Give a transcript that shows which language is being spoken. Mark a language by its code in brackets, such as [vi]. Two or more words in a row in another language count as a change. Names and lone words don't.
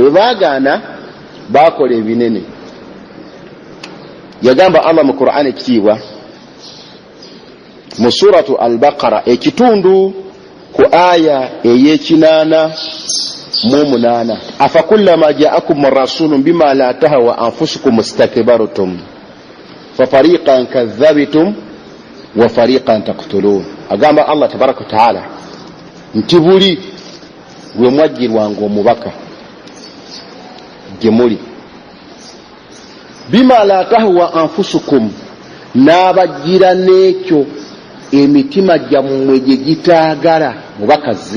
[lg] bwe baagaana bakola ebinene. yagamba Allah mu Qur'an ekitiibwa mu suratu al-Baqara ekitundu ku aya ey'ekinaana [ar] أفكلما جاءكم رسول بما لا تهوى أنفسكم استكبرتم ففريقا كذبتم وفريقا تقتلون. [lg] agamba [ar] الله تبارك وتعالى [lg] nti buli lwe mwajjirwanga omubaka gye muli [ar] بما لا تهوى أنفسكم, [lg] n'abajjira n'ekyo emitima gyammwe gye gitaagala mubakaze.